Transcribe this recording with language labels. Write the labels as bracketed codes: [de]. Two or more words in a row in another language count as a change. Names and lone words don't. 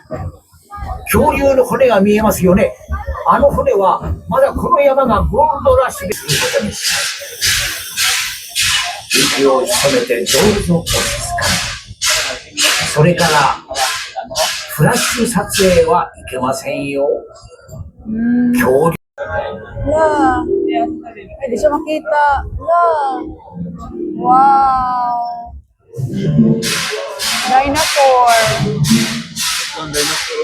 [ja] 恐竜の骨が見えますよね。あの骨はまだこの山がゴールドラッシュでということにします。息を潜めてどうぞお静かに。それからフラッシュ撮影はいけませんよ。恐竜 [tl] Wala. Ay, di siya makita. Wala. Wow. Dinosaur. Ang dinosaur.